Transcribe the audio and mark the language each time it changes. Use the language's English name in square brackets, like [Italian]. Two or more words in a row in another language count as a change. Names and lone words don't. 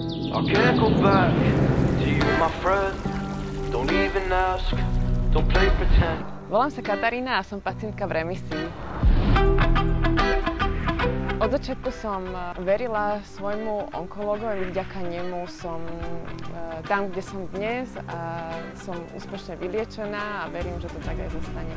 [English] I can't go back to you, my friend. Don't even ask, don't play pretend. [Slovak] Volám sa Katarína a som pacientka v remisii. Od začiatku som verila svojmu onkologovi, vďaka nemu som tam, kde som dnes a som úspešne vyliečená a verím, že to tak aj zostane.